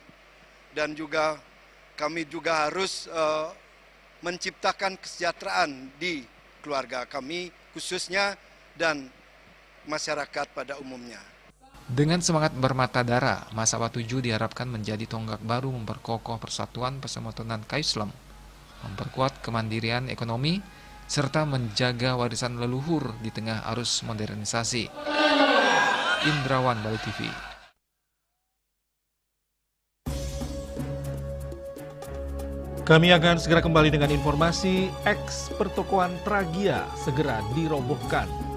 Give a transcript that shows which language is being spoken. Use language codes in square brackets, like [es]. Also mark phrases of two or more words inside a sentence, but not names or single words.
[id] Dan juga kami juga harus menciptakan kesejahteraan di keluarga kami khususnya dan masyarakat pada umumnya. Dengan semangat bermata dara, Masaba 7 diharapkan menjadi tonggak baru memperkokoh persatuan Pasematonan Kayu Selam, memperkuat kemandirian ekonomi, serta menjaga warisan leluhur di tengah arus modernisasi. Indrawan, Bali TV. Kami akan segera kembali dengan informasi eks pertokoan Tragia segera dirobohkan.